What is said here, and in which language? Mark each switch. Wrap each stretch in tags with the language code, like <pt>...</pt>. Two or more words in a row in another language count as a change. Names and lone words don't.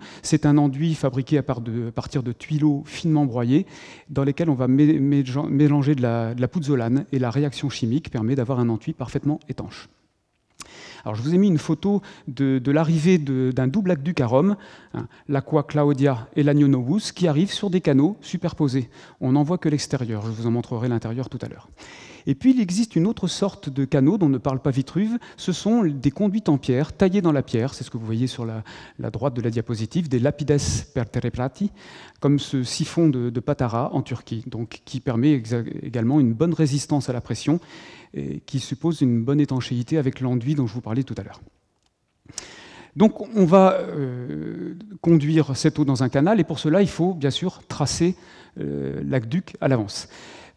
<fr>C'est un enduit fabriqué à partir de tuileaux finement broyés, dans lesquels on va mélanger de la pouzzolane, et la réaction chimique permet d'avoir un enduit parfaitement étanche. Alors, je vous ai mis une photo de l'arrivée d'un double aqueduc à Rome, l'Aqua Claudia et l'Agno Novus, qui arrivent sur des canaux superposés. On n'en voit que l'extérieur, je vous en montrerai l'intérieur tout à l'heure. Et puis, il existe une autre sorte de canaux dont ne parle pas Vitruve, ce sont des conduites en pierre, taillées dans la pierre, c'est ce que vous voyez sur la droite de la diapositive, des</fr> <la>lapides per terreprati,</la> <fr>comme ce siphon de Patara en Turquie, donc, qui permet également une bonne résistance à la pression, et qui suppose une bonne étanchéité avec l'enduit dont je vous parlais tout à l'heure. Donc on va conduire cette eau dans un canal, et pour cela il faut bien sûr tracer l'aqueduc à l'avance.</fr>